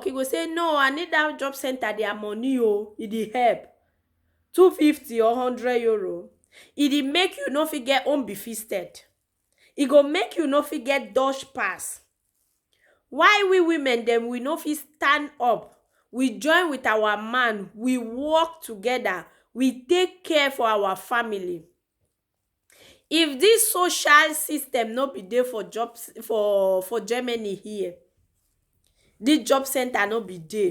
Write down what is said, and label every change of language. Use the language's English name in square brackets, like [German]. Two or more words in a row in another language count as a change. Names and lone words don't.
[Nigerian Pidgin] He go say, no, I need that job center, their money, oh, it dey help. 250 or 100 euro. It dey make you no fit get unbefisted. It go make you no fit get Dutch pass. Why we women them we no fit stand up? We join with our man, we work together, we take care for our family. If this social system no be there for jobs for Germany here, this job center no be there.